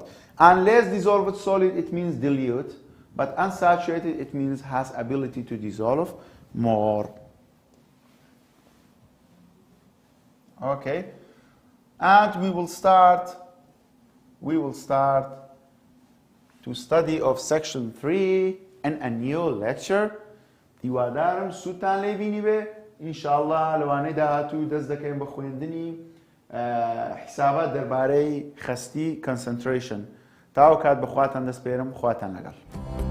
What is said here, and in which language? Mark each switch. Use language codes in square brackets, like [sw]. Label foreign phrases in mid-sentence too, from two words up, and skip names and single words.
[en] And less dissolved solid, it means dilute, but unsaturated, it means has ability to dissolve more. Okay, and we will start to study of section 3 in a new lecture. [ckb] دیوادارم سوتان لێبینی بێ ئینشاءالله لەوانەی داهاتوو دەست دەکەین بە خوێندنی حسابات دەربارەی خەستی concentration. تاو کات بەخواتان دەست پێرم خواتان لەگەڵ.